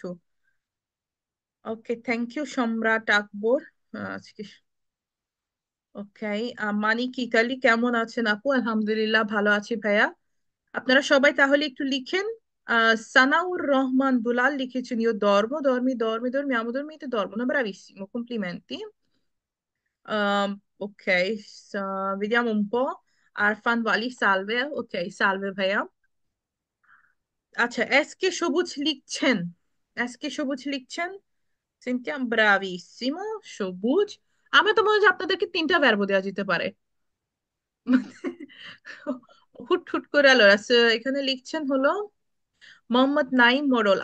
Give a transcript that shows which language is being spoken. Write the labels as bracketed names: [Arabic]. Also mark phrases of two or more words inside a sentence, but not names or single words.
[Bangla] ওকে, [English] thank you [Bangla] সম্রাট আকবর। আজকে ওকে, মানিক ইতালি কেমন আছেন আপু? আলহামদুলিল্লাহ ভালো আছি ভাইয়া। আপনারা সবাই তাহলে একটু লিখেন। সানাউর রহমান দুলাল লিখেছেন [Italian] io dormo, dormi, dormi, dormiamo, dormite, dormono, bravissimo, complimenti. Ok, vediamo un po'. [Bangla] আরফান ওয়ালি, [Italian] salve, ok, salve ভাইয়া। [Bangla] আচ্ছা, এসকে সবুজ লিখছেন, এসকে সবুজ লিখছেন, সিনথিয়া, ব্রাভিসিমো, সবুজ। আমি তো মনে হয় যে আপনাদেরকে তিনটা ভার্ব দেওয়া যেতে পারে। হুট হুট করে আলো এখানে লিখছেন হলো মোহাম্মদ নাইম মোড়ল।